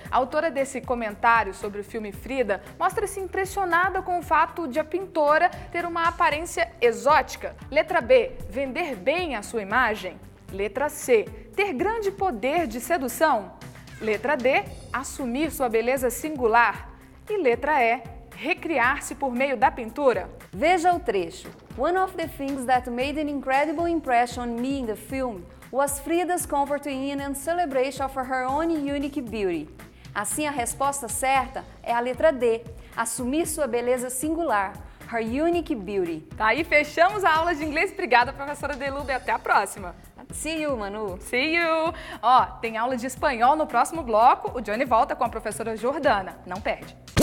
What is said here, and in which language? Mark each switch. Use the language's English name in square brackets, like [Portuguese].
[Portuguese] A autora desse comentário sobre o filme Frida mostra-se impressionada com o fato de a pintora ter uma aparência exótica. Letra B, vender bem a sua imagem. Letra C, ter grande poder de sedução. Letra D, assumir sua beleza singular. E letra E, recriar-se por meio da pintura. Veja o trecho. [English] One of the things that made an incredible impression on me in the film was Frida's comfort in and celebration of her own unique beauty. [Portuguese] Assim, a resposta certa é a letra D, assumir sua beleza singular, [English] her unique beauty. [Portuguese] Tá aí, fechamos a aula de inglês. Obrigada, professora Delube. Até a próxima. [English] See you, Manu. See you! [Portuguese] Ó, tem aula de espanhol no próximo bloco. O Johnny volta com a professora Jordana. Não perde.